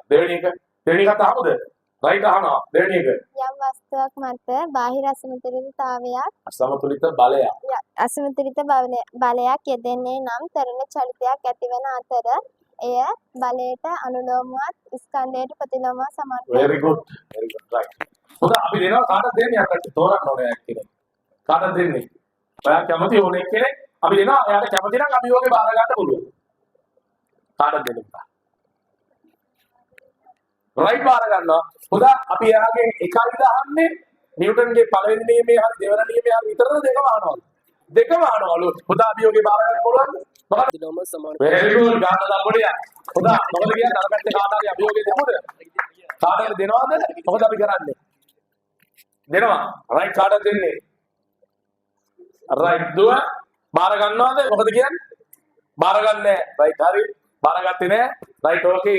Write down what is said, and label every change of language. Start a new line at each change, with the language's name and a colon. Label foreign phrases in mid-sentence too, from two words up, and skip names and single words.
Sinhala: දෙවෙනි එක අහමුද? රයිට් අහනවා. දෙවෙනි එක. යම් වස්තුවක් මත බාහිර අසමතුලිතතාවයක් බලයක් යෙදෙන්නේ නම් තරණ චලිතයක් ඇතිවන අතර එය බලයට අනුලෝමවත් ස්කන්ධයට ප්‍රතිලෝමව සමාන.
English: very good right.
Sinhala: පුතා අපි දෙනවා කාටද දෙන්නේ අපිට තෝරන්න ඕනේ කියලා. කාටද දෙන්නේ? ඔයා කැමති ඕනේ කෙනෙක් අපි දෙනවා. එයාට කැමති නම් අභියෝගේ බාර ගන්න පුළුවන්. කාටද දෙන්නේ? රයිට් බාර ගන්නවා. පුතා අපි එයාගෙන් එකයි අහන්නේ නිව්ටන්ගේ පළවෙනි නියමයේ හරි දෙවෙනි නියමයේ හරි විතරද දෙකම අහනවා. දෙකම අහනවලු. පුතා අභියෝගේ බාර ගන්න පුළුවන්ද? ප්‍රතිලෝම සමාන.
English: very good
Sinhala: ගන්න දාපොඩිය. පුතා මොකද කියන්නේ අර පැත්තේ කාට හරි අභියෝගේ දෙමුද? කාට හරි දෙනවද? මොකද අපි කරන්නේ? දෙනවා. රයිට් කාටද දෙන්නේ? රයිට් දුව බාර ගන්නවද? මොකද කියන්නේ? බාර ගන්නෑ. රයිට් හරි. බාරගත්තේ නෑ.
English: right okay.